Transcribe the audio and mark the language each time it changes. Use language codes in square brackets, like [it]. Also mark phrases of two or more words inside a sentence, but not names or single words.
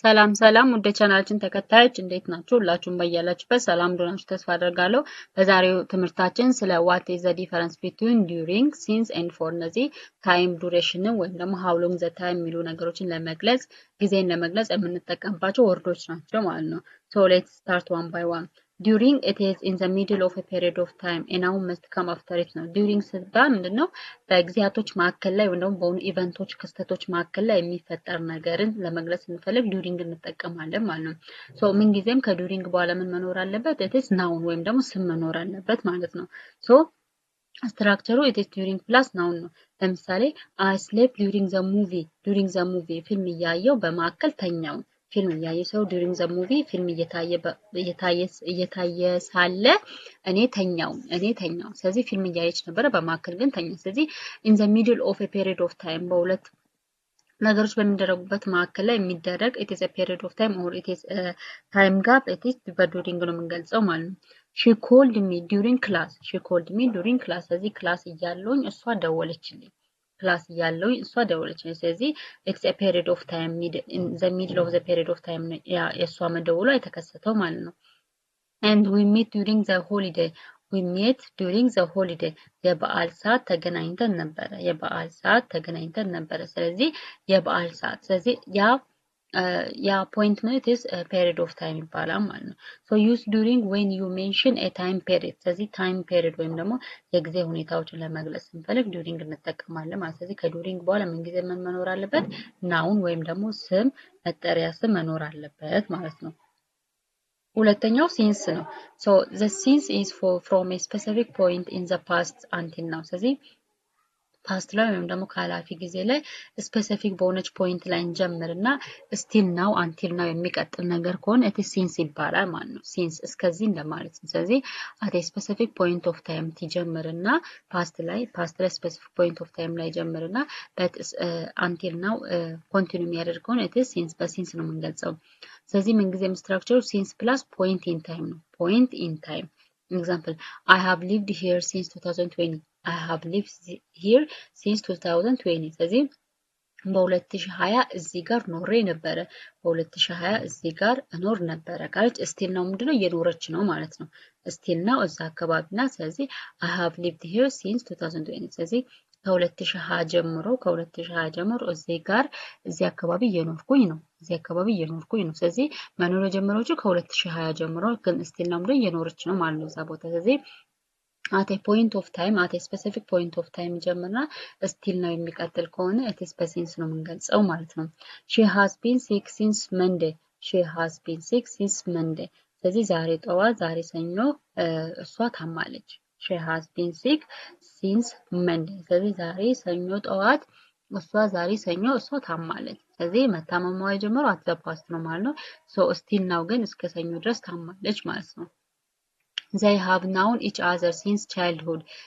[am] ሰላም ሰላም ወደ ቻናላችን ተከታዮች እንዴት ናችሁ? ሁላችሁም በያላችሁበት ሰላም እንደሆናችሁ ተስፋ አደርጋለሁ። በዛሬው ትምህርታችን ስለ [en] what is the difference between during, since and for [am] እነዚህ ታይም ዱሬሽንን ወይም ደግሞ [en] how long the time [am] የሚሉ ነገሮችን ለመግለጽ ጊዜን ለመግለጽ የምንጠቀምባቸው ወርዶች ናቸው ማለት ነው። [en] So let's start one by one. During it is in the middle of a period of time and now must come after it [am] ነው። during ሲባል ምንድነው በጊዜያቶች መካከል ላይ ወይም ደግሞ በሆኑ ኢቨንቶች ክስተቶች መካከል ላይ የሚፈጠር ነገርን ለመግለጽ ስንፈልግ ዱሪንግ እንጠቀማለን ማለት ነው። ሶ ምን ጊዜም ከዱሪንግ በኋላ ምን መኖር አለበት? [en] it is noun [am] ወይም ደግሞ ስም መኖር አለበት ማለት ነው። ሶ ስትራክቸሩ [en] it is during plus noun [am] ነው። ለምሳሌ [en] I slept during the movie [am] ፊልም እያየው በመካከል ተኛው። ፊልም እያየ ሰው [en] during the movie [am] ፊልም እየታየ ሳለ እኔ ተኛው። ስለዚህ ፊልም እያየች ነበረ በመካከል ግን ተኛ። ስለዚህ [en] in the middle of a period of time [am] በሁለት ነገሮች በሚደረጉበት መካከል ላይ የሚደረግ [en] it is a period of time or it is a time gap it is [am] በዱሪንግ ነው የምንገልጸው ማለት ነው። [en] she called me during class [am] ስለዚህ ክላስ እያለሁኝ እሷ ደወለችልኝ። ስለዚህ it's a period of time in the middle of the period of time የእሷ መደወሏ የተከሰተው ማለት ነው። and we meet during the holiday የበዓል ሰዓት ተገናኝተን ነበረ። ስለዚህ የበዓል ሰዓት ስለዚህ ያ [en] appointment is a period of time [am] ይባላል ማለት ነው። [en] so use during when you mention a time period [am] ስለዚህ [en] time period [am] ወይም ደግሞ የጊዜ ሁኔታዎችን ለመግለጽ ስንፈልግ during እንጠቀማለን ማለት ስለዚህ ከዱሪንግ በኋላ ምን ጊዜ ምን መኖር አለበት? ናውን ወይም ደግሞ ስም መጠሪያ ስም መኖር አለበት ማለት ነው። ሁለተኛው ሲንስ ነው። [en] so the since is from a specific point in the past until [am] now ስለዚህ ፓስት ላይ ወይም ደግሞ ካላፊ ጊዜ ላይ ስፔሲፊክ በሆነች ፖይንት ላይ እንጀምርና [en] still now until now [am] የሚቀጥል ነገር ከሆነ [en] it is since [am] ይባላል ማለት ነው። ሲንስ እስከዚህ እንደማለት ነው። ስለዚህ [en] at a specific point of time [am] ትጀምርና ፓስት ላይ [en] specific point of time [am] ላይ ጀምርና [en] but until now [am] ኮንቲኒው የሚያደርግ ከሆነ [en] it is since [am] በሲንስ ነው የምንገልጸው። ስለዚህ ምንጊዜም ስትራክቸሩ [en] since plus point in time [am] ነው። [en] point in time example I have lived here since 2020 [am] ስለዚህ በ2020 እዚህ ጋር ኖሬ ነበረ። እዚህ ጋር እኖር ነበረ ካለች ስቲል ነው ምንድነው እየኖረች ነው ማለት ነው። ስቲል ነው እዛ አካባቢና ስለዚህ [en] I have lived here since 2020 [am] ስለዚህ ከ2020 ጀምሮ እዚህ አካባቢ እየኖርኩኝ ነው። ስለዚህ መኖር የጀመረችው ከ2020 ጀምሮ ግን ስቲል ነው ምንድነው እየኖረች ነው ማለት ነው እዛ ቦታ። ስለዚህ [en] at a specific point of time [am] ጀምርና ስቲል ነው የሚቀጥል ከሆነ [en] it is [am] በሲንስ ነው የምንገልጸው ማለት ነው። [en] she has been sick since Monday [am] ስለዚህ ዛሬ ሰኞ እሷ ታማለች። [en] she has been sick since Monday [am] ስለዚህ ዛሬ ሰኞ እሷ ታማለች። ስለዚህ መታመሟ የጀመረው [en] at the past [am] ነው ማለት ነው። so ስቲል ነው ግን እስከ ሰኞ ድረስ ታማለች ማለት ነው። [en] they have known each other since childhood